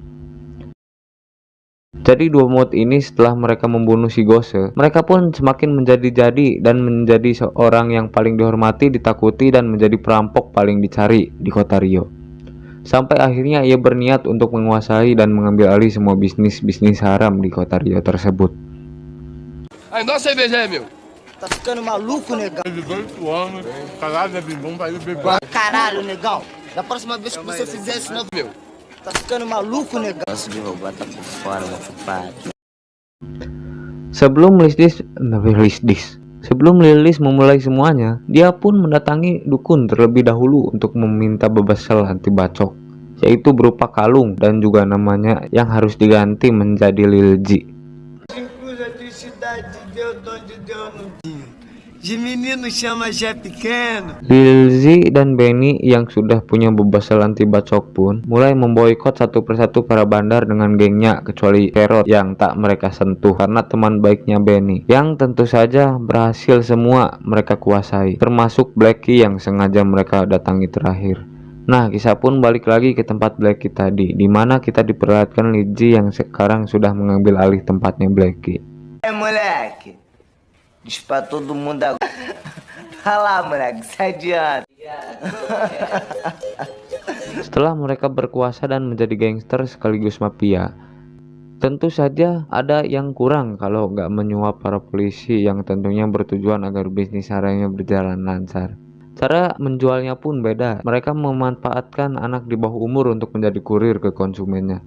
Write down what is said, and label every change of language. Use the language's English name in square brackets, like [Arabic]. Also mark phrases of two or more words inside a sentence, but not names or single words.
[Indonesian] Jadi duo maut ini setelah mereka membunuh si Gosse, mereka pun semakin menjadi-jadi dan menjadi seorang yang paling dihormati, ditakuti, dan menjadi perampok paling dicari di kota Rio. Sampai akhirnya ia berniat untuk menguasai dan mengambil alih semua bisnis haram di kota Rio tersebut. [Portuguese] Aí, dá uma cerveja aí, meu. Tá ficando maluco, negão? 18 anos, caralho, é bom pra ir beber. Caralho, negão. Da próxima vez que você fizer isso, não... Meu. Tá ficando maluco, negão? Posso derrubar, tá por fora, meu culpado. [Indonesian] Sebelum Lilis memulai semuanya, dia pun mendatangi dukun terlebih dahulu untuk meminta bebasel anti bacok, yaitu berupa kalung dan juga namanya yang harus diganti menjadi Lilji. [Portuguese] De menino chama Jé pequeno. [Indonesian] Lilji dan Benny yang sudah punya bebasel anti bacok pun mulai memboikot satu persatu para bandar dengan gengnya, kecuali Carrot yang tak mereka sentuh karena teman baiknya Benny, yang tentu saja berhasil semua mereka kuasai, termasuk Blackie yang sengaja mereka datangi terakhir. Nah, kisah pun balik lagi ke tempat Blackie tadi, dimana kita diperlihatkan Lilji yang sekarang sudah mengambil alih tempatnya Blackie. [Portuguese] Moleque. Diz pra todo mundo agora. Vai lá, moleque, sai adiante. [Indonesian] Setelah mereka berkuasa dan menjadi gangster sekaligus mafia, Tentu saja ada yang kurang kalau nggak menyuap para polisi yang tentunya bertujuan agar bisnis hariannya berjalan lancar. Cara menjualnya pun beda. Mereka memanfaatkan anak di bawah umur untuk menjadi kurir ke konsumennya.